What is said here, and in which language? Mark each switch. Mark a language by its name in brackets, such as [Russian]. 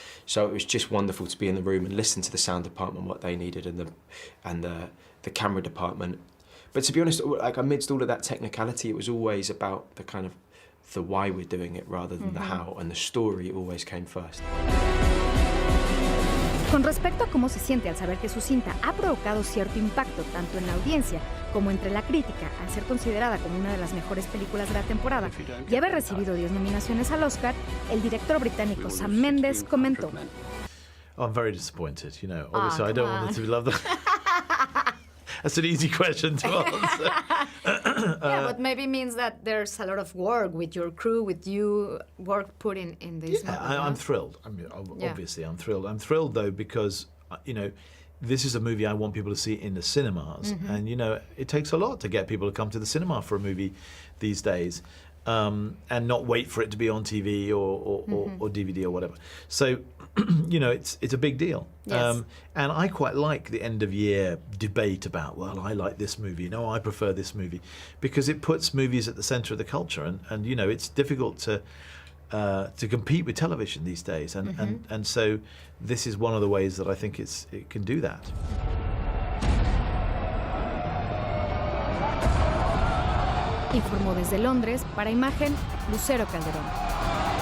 [English] So it was just wonderful to be in the room and listen to the sound department, what they needed, and the camera department. But to be honest, like amidst all of that technicality, it was always about the kind of the why we're doing it rather than the how, and the story always came first. [Spanish] Con respecto a cómo se siente al saber que su cinta ha provocado cierto impacto tanto en la audiencia como entre la crítica al ser considerada como una de las mejores películas de la temporada y haber recibido 10 nominaciones al Oscar, el director británico Sam Mendes comentó: [English] I'm very disappointed, you know. Obviously, I don't want it to love that. That's an easy question to answer. Yeah, but maybe means that there's a lot of work with your crew, with you, work put in this movie. I'm thrilled. I mean, obviously, I'm thrilled. I'm thrilled, though, because, you know, this is a movie I want people to see in the cinemas. And, you know, it takes a lot to get people to come to the cinema for a movie these days. and not wait for it to be on TV or DVD or whatever. So, you know, it's a big deal. Yes. And I quite like the end of year debate about, well, I like this movie, no, I prefer this movie, because it puts movies at the centre of the culture, and you know, it's difficult to compete with television these days, and so this is one of the ways that I think it can do that. [Spanish] Informó desde Londres para Imagen Lucero Calderón.